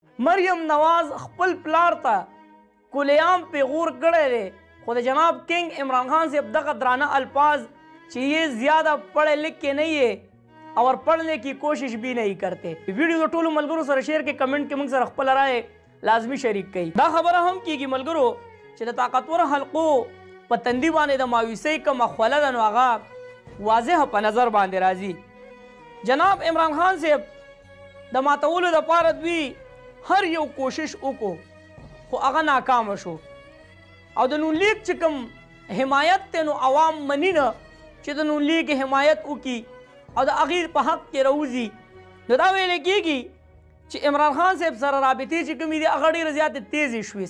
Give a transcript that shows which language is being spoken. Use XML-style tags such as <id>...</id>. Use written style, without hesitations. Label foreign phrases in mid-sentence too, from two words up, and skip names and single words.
<ps>مریم نواز خپل پلار ته کلیام پیغور کړی دی خو د جناب کنگ عمران خان صاحب دغه درانه الفاظ چې</ps> <ur>یہ زیادہ پڑھے لکھ کے نہیں ہے اور پڑھنے کی کوشش بھی نہیں کرتے.</ur> <ps>ویډیو د ټولو ملګرو سره شیر کې کمنټ کې موږ سره خپل رائے لازمی شریک کړئ. دا خبره هم کیږي ملګرو چې د طاقتور حلقو په تندي باندې د مایوسۍ کومه خوله ده نو هغه واضح په نظر باندې راځي. جناب عمران خان صاحب د ماتولو دپاره دوی هر یو کوشش وکړو خو هغه ناکامه شو او د نون لیگ چې کوم حمایت دی نو عوام مني نه چې د نون لیگ حمایت وکړي او د هغې په حق کې راوځي نو دا ویلی کېږي چې عمران خان صاحب سره رابطې چې کومې دي هغه ډېرې زیاتې تیزې شوې.</ps>